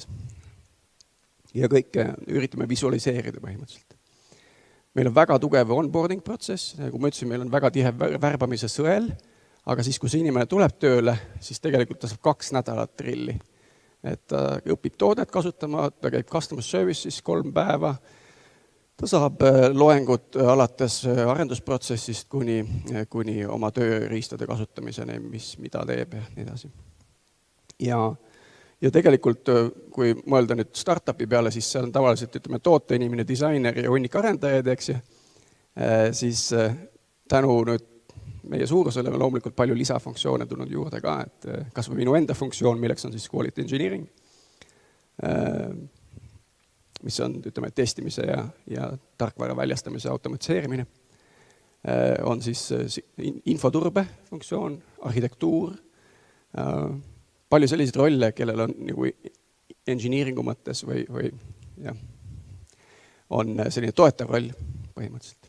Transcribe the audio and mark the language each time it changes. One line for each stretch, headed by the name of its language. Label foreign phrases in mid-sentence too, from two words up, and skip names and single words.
Estonian: Ja kõike üritame visualiseerida põhimõtteliselt. Meil on väga tugev onboarding protsess, nagu ma ütlesin, meil on väga tihe värbamise sõel, aga siis, kui see inimene tuleb tööle, siis tegelikult ta saab 2 nädalat trilli. Et ta õpib toodet kasutama, ta käib
English: customer services
Estonian: 3 päeva, ta saab loengut alates arendusprotsessist kuni oma tööriistade kasutamiseni, mida teeb ja nii edasi. Ja tegelikult, kui mõelda nüüd startupi peale, siis seal on tavaliselt, ütleme, tooteinimene, disainer ja hunnik arendajaid, eks ju, siis tänu nüüd meie suurusele on loomulikult palju lisafunktsioone tulnud juurde ka, et kas või minu enda funktsioon, milleks on siis
English: quality engineering,
Estonian: mis on, ütleme, testimise ja tarkvara väljastamise automatiseerimine, on siis infoturbe funktsioon, arhitektuur, palju selliseid rolle, kellel on nagu engineeringu mõttes või jah, on selline toetav roll põhimõtteliselt.